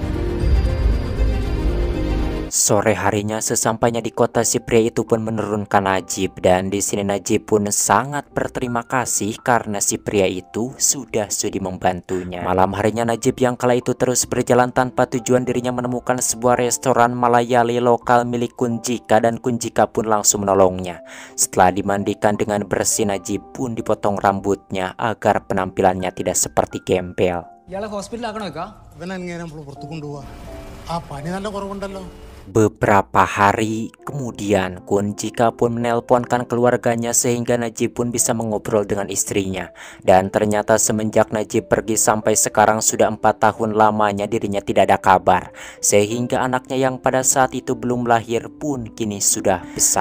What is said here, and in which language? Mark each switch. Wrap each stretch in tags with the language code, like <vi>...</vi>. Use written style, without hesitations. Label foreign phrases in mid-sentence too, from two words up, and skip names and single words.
<id>Sore harinya sesampainya di kota, si pria itu pun menurunkan Najib, dan di sini Najib pun sangat berterima kasih karena si pria itu sudah sudi membantunya. Malam harinya Najib yang kala itu terus berjalan tanpa tujuan, dirinya menemukan sebuah restoran Malayali lokal milik Kunjika dan Kunjika pun langsung menolongnya. Setelah dimandikan dengan bersih, Najib pun dipotong rambutnya agar penampilannya tidak seperti gembel.</id> <ml>ഇയാളെ ഹോസ്പിറ്റലിൽ ആക്കണോ? ഇവനെ എങ്ങനെ നമ്മൾ പുറത്തു കൊണ്ടുപോവാ? ആ പനി നല്ല കുറവുണ്ടല്ലോ.</ml> <id>Beberapa hari kemudian, Kun Jika pun menelponkan keluarganya sehingga Najib pun bisa mengobrol dengan istrinya. Dan ternyata semenjak Najib pergi sampai sekarang sudah 4 tahun lamanya dirinya tidak ada kabar. Sehingga anaknya yang pada saat itu belum lahir pun kini sudah besar.</id>